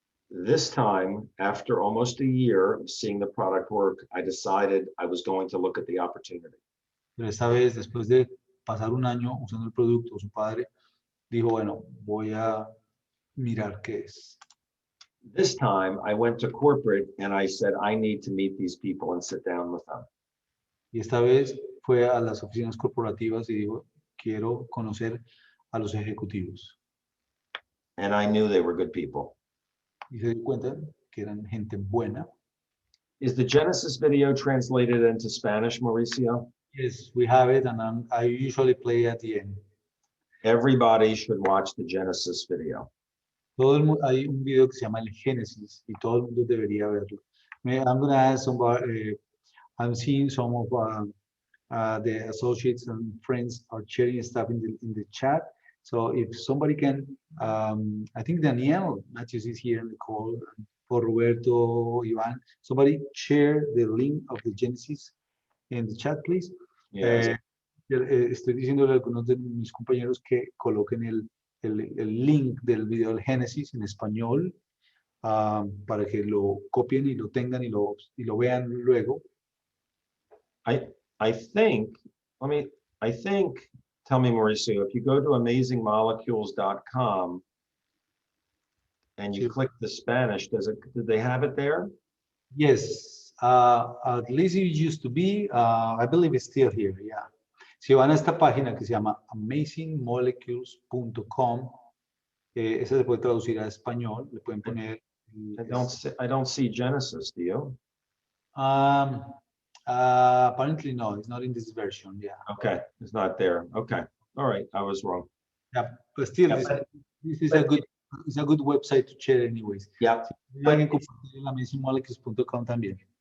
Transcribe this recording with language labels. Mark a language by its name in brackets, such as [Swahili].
[English] This time, after almost a year of seeing the product work, I decided I was going to look at the opportunity. [Spanish] Pero esta vez, después de pasar un año usando el producto, su padre dijo, bueno, voy a mirar qué es. [English] This time, I went to corporate and I said, I need to meet these people and sit down with them. [Spanish] Y esta vez fue a las oficinas corporativas y dijo, quiero conocer a los ejecutivos. [English] And I knew they were good people. [Spanish] Y se dio cuenta que eran gente buena. [English] Is the Genesis video translated into Spanish, Mauricio? Yes, we have it, and I usually play at the end. Everybody should watch the Genesis video. [Spanish] Hay un video que se llama El Génesis y todo el mundo debería verlo. [English] I'm going to ask somebody, I'm seeing some of the associates and friends are sharing stuff in the chat. So if somebody can, I think Daniel Matthews is here in the call, or Roberto, Ivan, somebody share the link of the Genesis in the chat, please. Yes. [Spanish] Estoy diciéndole a algunos de mis compañeros que coloquen el link del video del Génesis en español para que lo copien y lo tengan y lo vean luego. [English] I think, tell me, Mauricio, if you go to amazingmolecules.com and you [Spanish] Sí. [English] click the Spanish, did they have it there? Yes, at least it used to be, I believe it's still here, yeah. [Spanish] Si van a esta página que se llama amazingmolecules.com, esa se puede traducir a español, le pueden poner... [English] I don't see Genesis, do you? Apparently no, it's not in this version, yeah. Okay, it's not there. Okay, all right, I was wrong. Yeah, but still, Yeah, this is a good website to share anyways. Yeah, [Spanish] Pueden compartir en amazingmolecules.com también.